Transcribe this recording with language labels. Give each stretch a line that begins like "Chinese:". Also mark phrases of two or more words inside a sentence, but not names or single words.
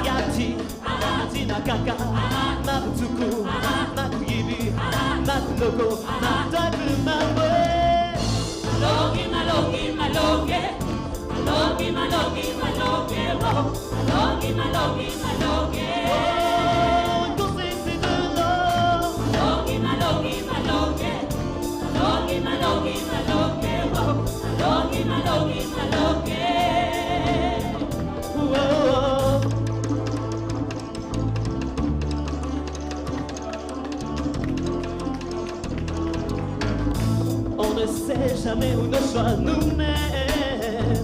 Kituba (Democratic Republic of Congo): Mati, Mati Nakaka, Mabutuku, Makuyibi, Makuloko, Mataku Mamwe. Malongi, malongi, malongi. Malongi, malongi, malongi. Malongi, malongi, malongi.
French: Danser c'est de l'or.
Kituba (Democratic Republic of Congo): Malongi, malongi, malongi. Malongi, malongi, malongi. Malongi, malongi, malongi.
French: On ne sait jamais où nos choix nous mènent.